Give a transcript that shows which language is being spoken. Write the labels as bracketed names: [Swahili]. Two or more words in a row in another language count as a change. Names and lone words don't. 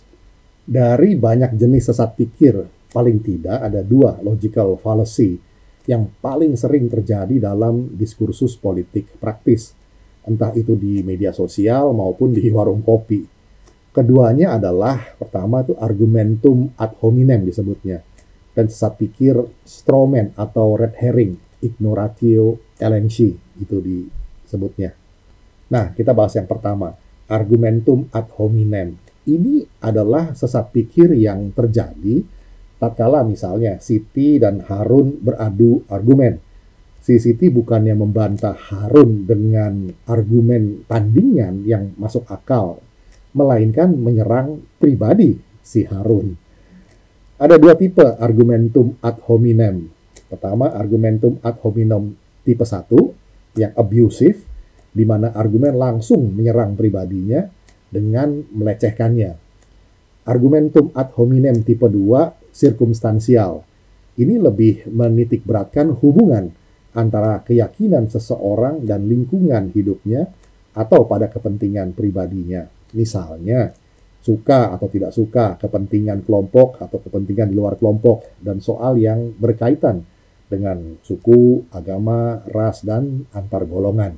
[Indonesian] Dari banyak jenis sesat pikir, paling tidak ada dua [English] logical fallacy [Indonesian] yang paling sering terjadi dalam diskursus politik praktis, entah itu di media sosial maupun di warung kopi. Keduanya adalah, pertama itu [Latin] argumentum ad hominem [Indonesian] disebutnya, dan sesat pikir [English] straw man [Indonesian] atau [English] red herring, [Latin] ignoratio elenchi, [Indonesian] itu disebutnya. Nah, kita bahas yang pertama, [Latin] argumentum ad hominem. [Indonesian] Ini adalah sesat pikir yang terjadi tatkala misalnya Siti dan Harun beradu argumen. Si Siti bukannya membantah Harun dengan argumen tandingan yang masuk akal, melainkan menyerang pribadi si Harun. Ada dua tipe [Latin] argumentum ad hominem. [Indonesian] Pertama, [Latin] argumentum ad hominem [Indonesian] tipe 1 yang abusive, di mana argumen langsung menyerang pribadinya dengan melecehkannya. [Latin] Argumentum ad hominem [Indonesian] tipe 2 sirkumstansial. Ini lebih menitik beratkan hubungan antara keyakinan seseorang dan lingkungan hidupnya atau pada kepentingan pribadinya. Misalnya, suka atau tidak suka, kepentingan kelompok atau kepentingan di luar kelompok, dan soal yang berkaitan dengan suku, agama, ras, dan antar golongan.